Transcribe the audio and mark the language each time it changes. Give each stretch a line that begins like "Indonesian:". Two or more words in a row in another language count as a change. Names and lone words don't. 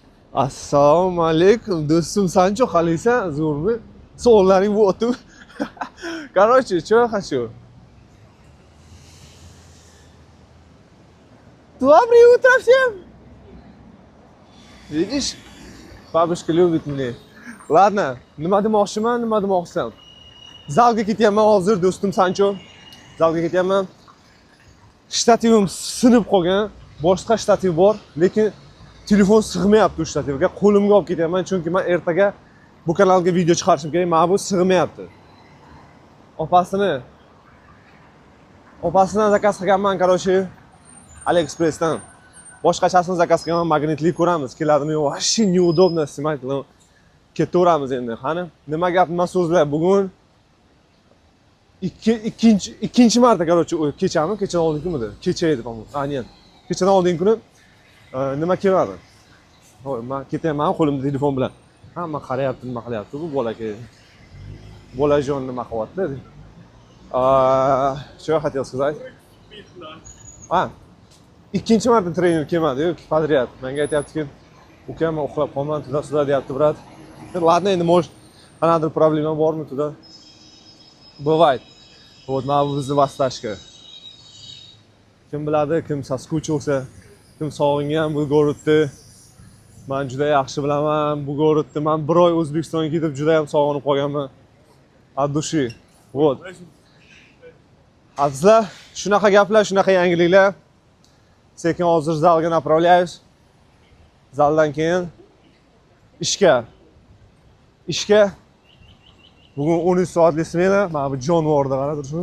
Uzbek: Assalomu alaykum do'stim, sancho qalaysan? Zo'rmi? Savollaring bo'pti.
Russian: Короче, что хочу? Доброе утро всем! Видишь? Бабушка любит меня. Ладно,
Uzbek: nima demoqchiman? Zalga ketyapman hozir do'stim Sancho. Zalga ketyapman. Shtativim sinib qolgan. Boshqa shtativ bor, lekin telefon sig'mayapti u shtativga. Qo'limga olib ketyapman chunki men ertaga bu kanalga video chiqarishim kerak. Mana bu sig'mayapti. Opasini zakaz qilganman, короче, AliExpress'dan. Boshqachasini zakaz qilganman, magnitli ko'ramiz. Keladimi yo'q?
Russian: Вообще неудобно снимать.
Uzbek: Ketaveramiz endi. Qani, nima gap, nima so'zlar bugun? ikkinchi marta, короче, kechami? Kechadan oldingi kunida. Kecha edi,
Russian: по-моему.
Uzbek: Aynan. Kechadan oldingi kuni nima kelmadi. Voy, men ketyapman qo'limda telefon bilan. Hamma qarayapti, nima qilyapti bu bolaga. Bolajon nima qilyapti?
Russian: Что я хотел сказать?
Uzbek: Ikkinchi marta trener kelmadi, poдряд. Menga aytayapti-ki, ukam uxlab qolman, tuda deyapti, brat. Ладно, endi может, qanaqadir problema bormi tuda?
Russian: Бывает. Вот,
Uzbek: mana bu bizning vastashka. Kim biladi, kim соскучился, kim sog'ingan bu gorodni. Men juda yaxshi bilaman bu gorodni. Men bir oy O'zbekistonga ketib juda ham sog'inib qolganman.
Russian: От души. Вот.
Uzbek: Azizlar, shunaqa gaplar, shunaqa yangiliklar. Sekin hozir zalga направляюсь. Zaldan keyin ishga. Bugun 13 soatlik smena. Mana bu jonivorda qarab turishim.